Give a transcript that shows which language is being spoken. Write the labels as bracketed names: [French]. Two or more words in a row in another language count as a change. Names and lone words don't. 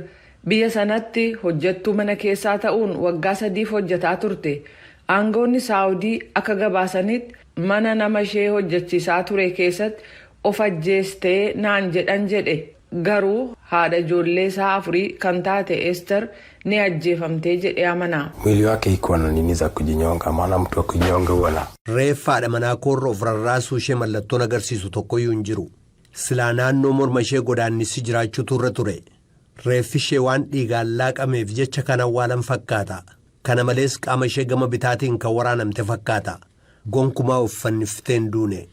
[Oromo] Biyya sanatti hojjettuu mana keessaa ta'uun waggaa 3 hojjetaa turte. Aangoonni Saawudii akka gabaasanitti mana nama ishee hojjechiisaa ture keessatti of ajjeestee naan jedhan jedhe. Garuu haadha ijoollee isaa 4 kan taate Ester ni ajjeefamtee jedhee amana. [Swahili] Mwili wake iko na nini za kujinyonga, maana mtu wa kujinyonga wala. [Oromo] Reeffa haadha manaa koorra of rarraasuu ishee mallattoon agarsiisu tokkoyyuu hin jiru. Silaa naannoo morma ishee godaannisi jiraachuu turre ture. Reeffi ishee waan dhiigaan laaqameef jecha kan awwaalan fakkaata. Kana malees qaama ishee gama bitaatiin kan waraanamte fakkaata. Gonkumaa uffannifteen duune.